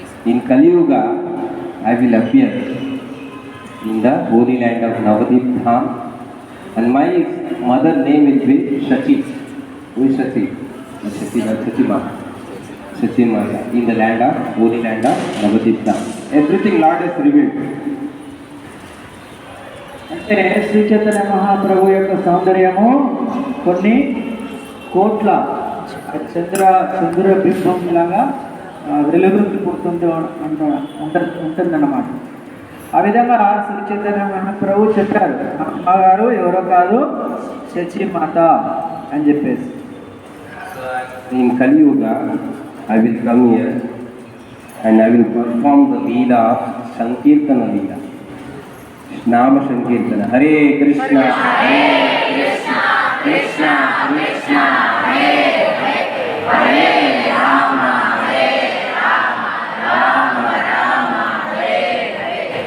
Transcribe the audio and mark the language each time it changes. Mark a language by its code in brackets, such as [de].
[en] In Kali Yuga, I will appear in the holy land of Navadip Dham, and my mother name will be Shachi. Who is Shachi? Shachi Maya. In the land of holy land of Navadip Dham. Everything Lord has revealed. [te] అంటే శ్రీ చైతన్య మహాప్రభు యొక్క సౌందర్యము కొన్ని కోట్ల చంద్ర బింబం లాగా వెలుగుకి పుడుతుంది ఉంటుందన్నమాట. ఆ విధంగా శ్రీ చైతన్య మహాప్రభు చెప్పారు అమ్మగారు ఎవరో కాదు శచి మాత అని చెప్పేసి. [en] In Kali Yuga, I will come here and I will perform the Leela of Sankirtana Leela. [sa] Nama Sankirtana. Hare Krishna, Hare Krishna, Krishna Krishna, Hare Hare, Hare Rama, Hare Rama, Rama Rama, Hare Hare.